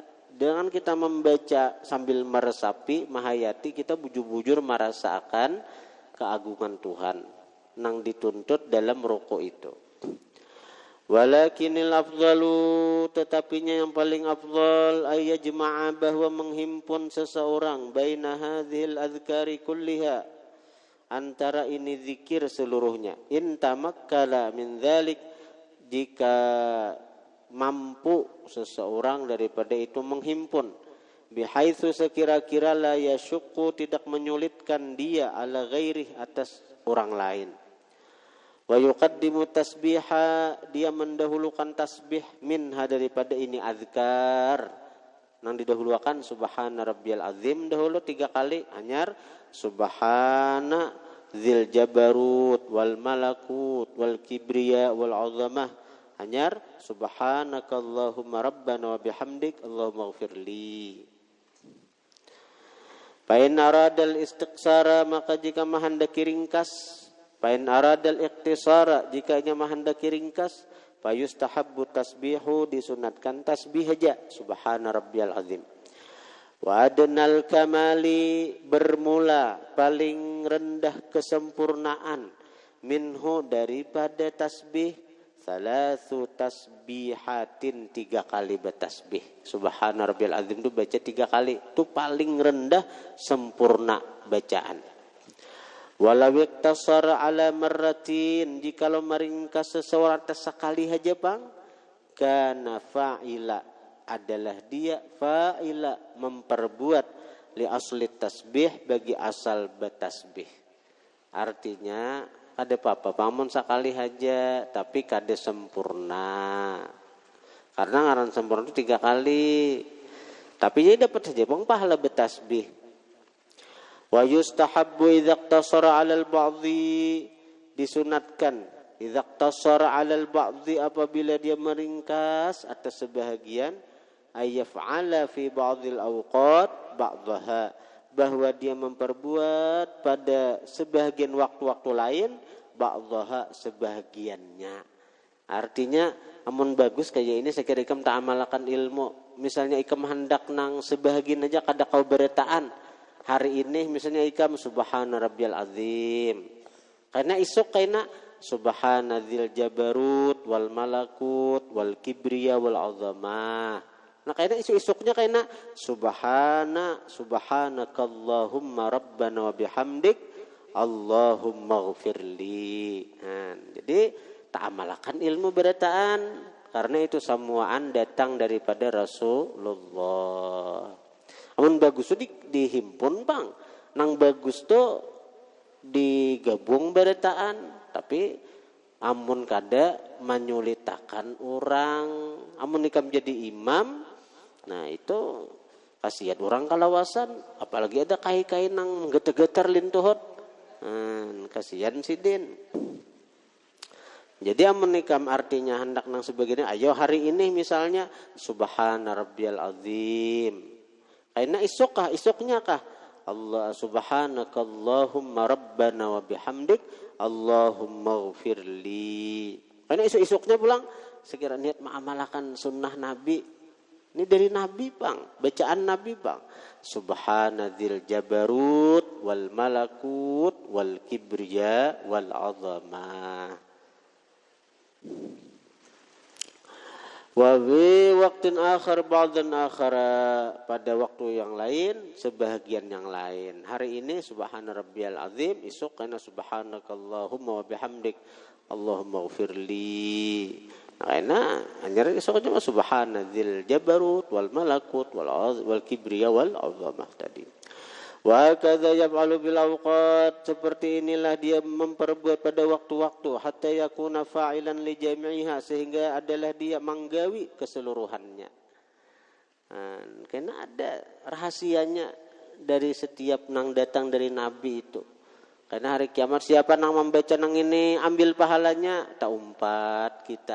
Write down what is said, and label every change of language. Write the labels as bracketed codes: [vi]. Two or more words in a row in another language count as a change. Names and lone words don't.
[bjn] Dengan kita membaca sambil meresapi, mahayati, kita bujur-bujur merasakan keagungan Tuhan nang dituntut dalam rukuk itu. [ar] ولكن الأفضل, [bjn] tetapinya yang paling afdal ayyajma'a, bahwa menghimpun seseorang [ar] بين هذه الأذكار كلها, [bjn] antara ini zikir seluruhnya. [ar] إن تمكن من ذلك, [bjn] jika mampu seseorang daripada itu menghimpun, bihaitsu sekira-kira [ar] لا يشق, [bjn] tidak menyulitkan dia, [ar] على غير, [bjn] atas orang lain. [ar] ويقدم التسبيح, [bjn] dia mendahulukan tasbih, minha, daripada ini azkar. Nang didahulukan [ar] سبحان ربي العظيم [bjn] dahulu 3 kali, [ar] anyar سبحان ذي الجبروت والملكوت والكبرياء والعظمة, anyar سبحانك اللهم ربنا وبحمدك اللهم اغفر لي. فإن أراد الاستقصار, [bjn] maka jika menghendaki ringkas, [ar] فإن أراد الاقتصار, [bjn] jika ia menghendaki ringkas, [ar] فيستحب التسبيح, [bjn] disunatkan tasbih aja [ar] سبحان ربي العظيم. وأدنى الكمال, [bjn] bermula paling rendah kesempurnaan, minhu, daripada tasbih, [ar] ثلاث تسبيحات, [bjn] 3 kali bertasbih. [ar] سبحان ربي العظيم [bjn] itu baca 3 kali, itu paling rendah sempurna bacaan. [ar] ولو اقتصر على مرة, [bjn] jikalau meringkas seseorang sekali saja bang, [ar] كان فاعلا, [bjn] adalah dia fa'ila, memperbuat, [ar] لأصل التسبيح, [bjn] bagi asal bertasbih. Artinya kada apa-apa pamun sekali saja, tapi kada sempurna. Karena ngaran sempurna itu 3 kali. Tapi dia dapat saja bang pahala bertasbih. [ar] ويستحب إذا اقتصر على البعض, disunatkan إذا اقتصر على البعض, [bjn] apabila dia meringkas atas sebahagian, [ar] أن يفعل في بعض الأوقات بعضها, [bjn] bahwa dia memperbuat pada sebahagian waktu-waktu lain, [ar] ba'daha, sebahagiannya. [bjn] Artinya amun bagus kayak ini sekira ikam tak amalkan ilmu, misalnya ikam hendak nang sebahagian aja kada kau beretaan. Hari ini misalnya ikam [ar] سبحان ربي العظيم, [bjn] karena isuk kaina [ar] سبحان ذي الجبروت والملكوت والكبرياء والعظمة. [bjn] Nah kaina isuk-isuknya kaina [ar] سبحانك اللهم ربنا وبحمدك اللهم اغفر لي. [bjn] Jadi tak amalkan ilmu beretaan, karena itu semuaan datang daripada Rasulullah. Amun bagus tuh dihimpun bang, nang bagus tuh digabung beretaan, tapi amun kada menyulitakan orang, amun ikam jadi imam, nah itu kasihan orang kalawasan, apalagi ada kai-kai nang getar-getar lintuhot, kasihan sidin. Jadi amun ikam artinya hendak nang sebagainya, ayo hari ini misalnya [ar] سبحان ربي العظيم. [bjn] Karena isuknya kah Allah [ar] سبحانك اللهم ربنا وبحمدك اللهم اغفر لي. [bjn] Karena isuknya pulang sekira niat mengamalkan sunnah Nabi. Ini dari Nabi bang, bacaan Nabi bang. [ar] سبحان ذي الجبروت والملكوت والكبرياء والعظمة. وبوقت آخر بعضا آخر, [bjn] pada waktu yang lain sebahagian yang lain. Hari ini [ar] سبحان ربي العظيم, [bjn] esok kana [ar] سبحانك اللهم وبحمدك اللهم اغفر لي. [bjn] Nah, anjir esok cuma [ar] سبحان ذي الجبروت والملكوت والكبرياء والعظمة tadi. وكذا يفعل بالأوقات, [bjn] seperti inilah dia memperbuat pada waktu-waktu, [ar] حتى يكون فاعلا لجميعها, [bjn] sehingga adalah dia menggawi keseluruhannya. Karena ada rahasianya dari setiap nang datang dari Nabi itu. Karena hari kiamat siapa nang membaca nang ini ambil pahalanya, tak umpat kita.